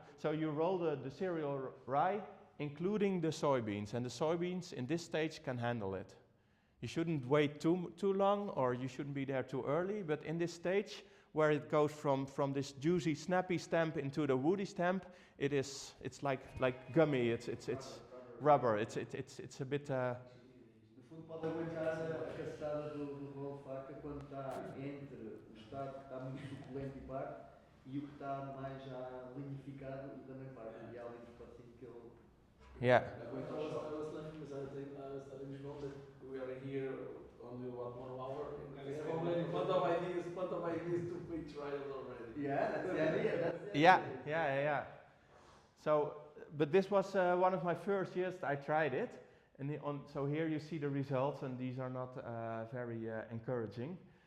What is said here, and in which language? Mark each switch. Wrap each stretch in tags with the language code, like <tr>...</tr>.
<en>So you roll the cereal rye, including the soybeans, and the soybeans in this stage can handle it. You shouldn't wait too long, or you shouldn't be there too early, but in this stage, where it goes from this juicy, snappy stamp into the woody stamp, it's like gummy. It's rubber. It's a bit.</en> <pt>No fundo pode aguentar a cacetada do rolo faca quando está entre o estado que está muito suculento e pardo e o que está mais já lignificado e também pardo. E há ali um espacinho que ele</pt> <en>Yeah. I was laughing because I was telling João that we are here only about 1 hour, and we have already plenty of ideas to make trials already. Yeah, that's the idea. Yeah. So, but this was one of my first years I tried it, and so here you see the results, and these are not very encouraging.</en>